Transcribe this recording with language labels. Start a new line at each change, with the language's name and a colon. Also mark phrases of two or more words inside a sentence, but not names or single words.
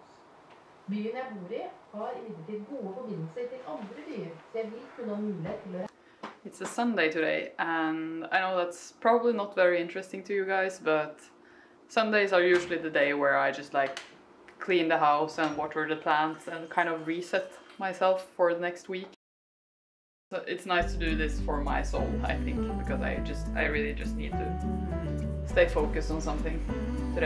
Norwegian: Byen jeg bor i har imidlertid gode forbindelser til andre byer, så jeg vil kunne ha mulighet til å
English: It's a Sunday today, and I know that's probably not very interesting to you guys, but Sundays are usually the day where I just like clean the house and water the plants and kind of reset myself for the next week. So it's nice to do this for my soul, I think, because I really just need to stay focused on something today.